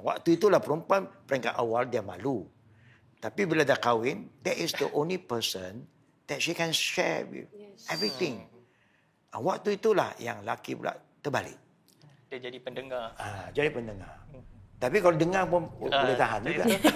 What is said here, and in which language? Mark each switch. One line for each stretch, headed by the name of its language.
Malay: Waktu itulah perempuan peringkat awal dia malu. Tapi bila dah kahwin,
English: that is the only person that she can share with everything.
Malay: Waktu itulah yang laki pula terbalik. Dia jadi pendengar. Jadi pendengar. Tapi kalau dengar pun boleh tahan juga.